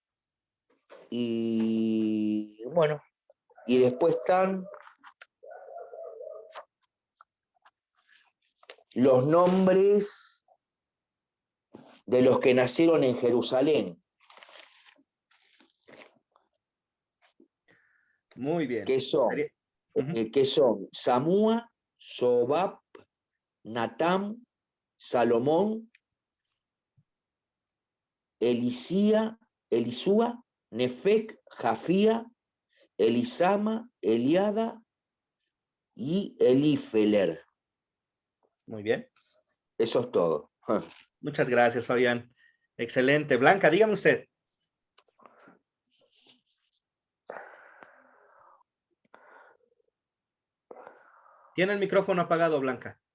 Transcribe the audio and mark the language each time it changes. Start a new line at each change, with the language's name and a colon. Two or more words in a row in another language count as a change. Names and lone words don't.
Spanish: y bueno, y después están los nombres de los que nacieron en Jerusalén. Muy bien. Que son Samúa, Sobab, Natam, Salomón, Elisía, Elisúa, Nefec, Jafía, Elisama, Eliada y Elifeler. Muy bien. Eso es todo. Muchas gracias, Fabián. Excelente. Blanca, dígame usted. Tiene el micrófono apagado, Blanca.